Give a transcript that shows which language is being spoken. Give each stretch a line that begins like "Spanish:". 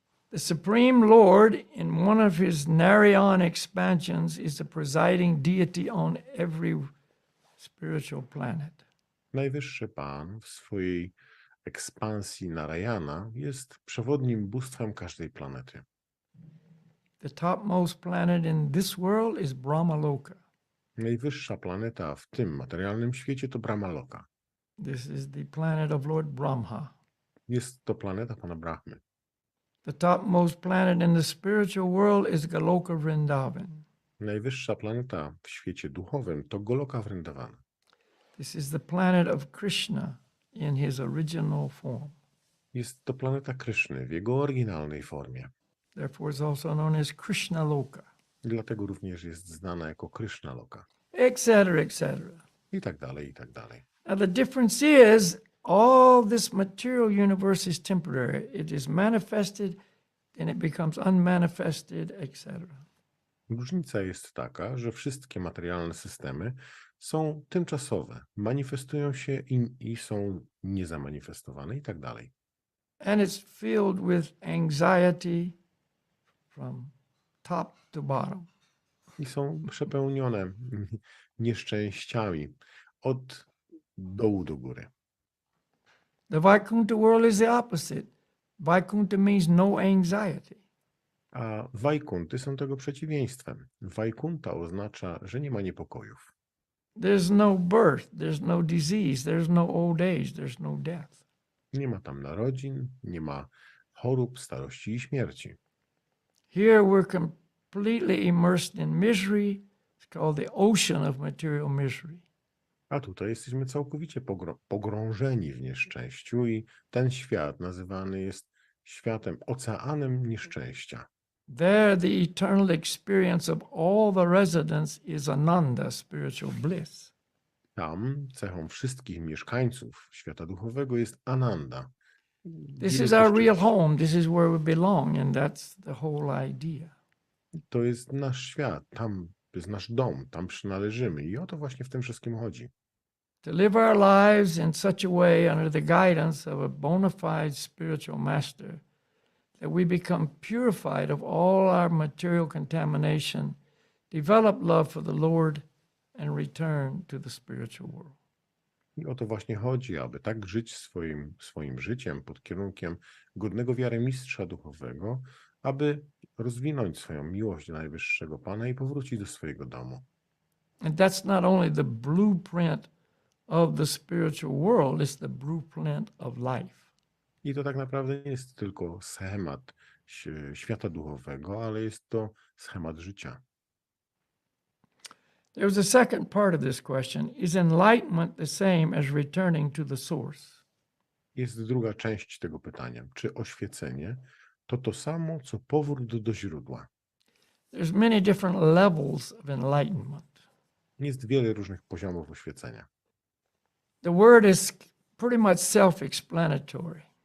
English: The Supreme Lord, in one of his Narayan expansions, is the presiding deity on every spiritual planet.
Polish: Najwyższy Pan w swojej ekspansji Narayana jest przewodnim bóstwem każdej planety.
English: The topmost planet in this world is Brahmaloka.
Polish: Najwyższa planeta w tym materialnym świecie to Brahmaloka.
English: This is the planet of Lord Brahma.
Polish: Jest to planeta Pana Brahmy.
English: The topmost planet in the spiritual world is Goloka Vrindavan.
Polish: Najwyższa planeta w świecie duchowym to Goloka Vrindavana.
English: This is the planet of Krishna in his original form.
Polish: Jest to planeta Kryszny w jego oryginalnej formie.
English: Therefore is also known as Krishna Loka,
Polish: Dlatego również jest znana jako Krishna Loka.
English: etc., etc.
Polish: I tak dalej, i tak dalej.
English: Now the difference is all this material universe is temporary. It is manifested, then it becomes unmanifested, etc.
Polish: Różnica jest taka, że wszystkie materialne systemy są tymczasowe, manifestują się i są niezamanifestowane i tak dalej.
English: And it's filled with anxiety from top to bottom.
Polish: I są przepełnione nieszczęściami od dołu do góry.
English: The Vaikuntha world is the opposite. Vaikuntha means no anxiety.
Polish: A Vaikunty są tego przeciwieństwem. Vaikunta oznacza, że nie ma niepokojów.
English: There's no birth, there's no disease, there's no old age, there's no death.
Polish: Nie ma tam narodzin, nie ma chorób, starości i śmierci.
English: Here we're completely immersed in misery. It's called the ocean of material misery.
Polish: A tutaj jesteśmy całkowicie pogrążeni w nieszczęściu i ten świat nazywany jest światem, oceanem nieszczęścia.
English: There the eternal experience of all the residents is ananda, spiritual bliss.
Polish: Tam cechą wszystkich mieszkańców świata duchowego jest Ananda.
English: This is our real home. This is where we belong, and that's the whole idea.
Polish: To jest nasz świat, tam jest nasz dom, tam przynależymy i o to właśnie w tym wszystkim chodzi.
English: To live our lives in such a way under the guidance of a bona fide spiritual master that we become purified of all our material contamination, develop love for the Lord, and return to the spiritual world.
Polish: I o to właśnie chodzi, aby tak żyć swoim życiem pod kierunkiem godnego wiary mistrza duchowego, aby rozwinąć swoją miłość do Najwyższego Pana i powrócić do swojego domu.
English: And that's not only the blueprint of the spiritual world, it's the blueprint of life.
Polish: I to tak naprawdę nie jest tylko schemat świata duchowego, ale jest to schemat życia.
English: There's a second part of this question. Is enlightenment the same as returning to the source?
Polish: Jest druga część tego pytania. Czy oświecenie to samo, co powrót do źródła?
English: There's many different levels of enlightenment.
Polish: Jest wiele różnych poziomów oświecenia.
English: The word is pretty much self-explanatory.